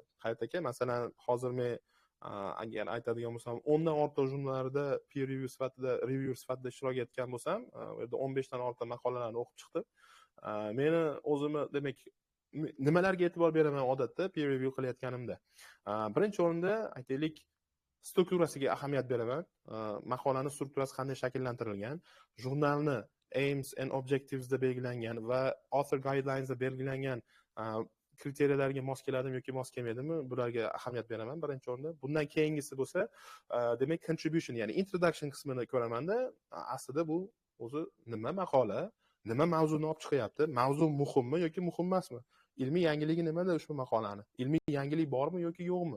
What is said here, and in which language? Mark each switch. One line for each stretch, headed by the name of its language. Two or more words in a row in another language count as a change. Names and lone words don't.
Uzbek: Hayot aka, masalan, hozir men agar aytadigan bo'lsam, 10 dan ortiq jurnallarda
English: peer review
Uzbek: sifatida ishtirok etgan bo'lsam, u yerda 15 dan ortiq maqolalarni o'qib chiqdim. Meni o'zimni demak nimalarga e'tibor beraman odatda
English: peer review
Uzbek: qilayotganimda? Birinchi o'rinda aytaylik, strukturasiga ahamiyat beraman. Maqolaning strukturasi qanday shakllantirilgan, jurnalni
English: aims and objectives
Uzbek: da belgilangan va
English: author guidelines
Uzbek: da belgilangan kriteriyalarga mos keladimi yoki mos kelmaydimi, bularga ahamiyat beraman birinchi o'rinda. Bundan keyingisi bo'lsa, demak contribution, ya'ni introduction qismini ko'ramanda, aslida bu o'zi nima maqola, nima mavzuni olib chiqyapti, mavzu muhimmi yoki muhim emasmi, ilmiy yangiligi nimada ushbu maqolani, ilmiy yangilik bormi yoki yo'qmi.